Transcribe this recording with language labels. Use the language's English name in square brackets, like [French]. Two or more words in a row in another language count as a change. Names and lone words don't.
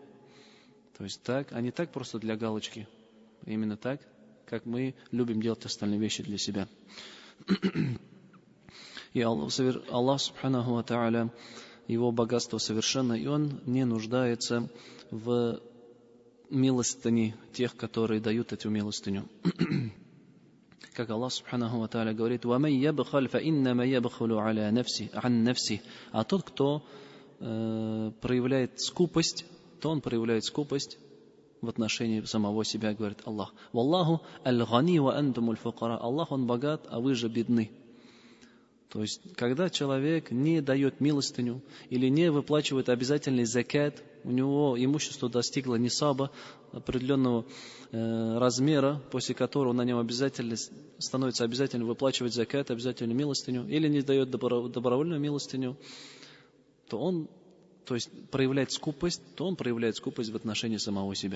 [Russian] То есть так, а не так просто для галочки. Именно так, как мы любим делать остальные вещи для себя. И Аллах [Arabic] سبحانه وتعالى, [Russian] Его богатство совершенно, и Он не нуждается в милостыне тех, которые дают эту милостыню. Как Аллах [Arabic] سبحانه وتعالى [Russian] говорит: [Arabic] «ومن يبخل فإنما يبخل على نفسه عن نفسه». [Russian] А тот, кто проявляет скупость, то он проявляет скупость в отношении самого себя, говорит Аллах. [Arabic] «والله الغني وأنتم الفقراء». [Russian] Аллах, Он богат, а вы же бедны. То есть, когда человек не дает милостыню или не выплачивает обязательный закат, у него имущество достигло нисаба, определенного размера, после которого на нем становится обязательно выплачивать закат, обязательную милостыню, или не дает добровольную милостыню, то он проявляет скупость, в отношении самого себя.